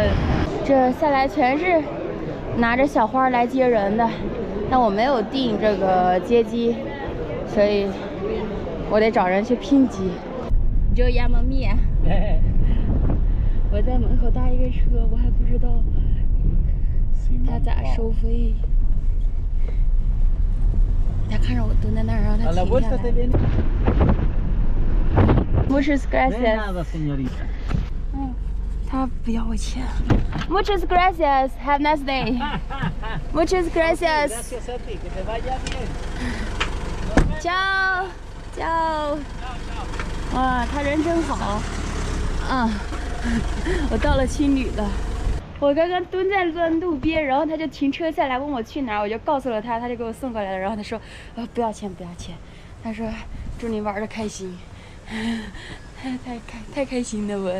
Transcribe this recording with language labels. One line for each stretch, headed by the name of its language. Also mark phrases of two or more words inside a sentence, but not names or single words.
Chinese: 这下来全是拿着小花来接人的，但我没有订这个接机，所以我得找人去拼机。
Spanish: 就llama mía。
Chinese: 我在门口搭一个车，我还不知道他咋收费。他看着我蹲在那儿，让他停下来。
Spanish: Muchas gracias。
Chinese: 他不要我钱。
Spanish: Muchas gracias.
English: Have a nice day.
Spanish: Muchas gracias. Chao. Chao.
Chinese: 哇，他人真好。我到了青旅了。我刚刚蹲在路边，然后他就停车下来问我去哪儿，我就告诉了他，他就给我送过来了。然后他说，不要钱，不要钱。他说祝你玩的开心。太开心了我。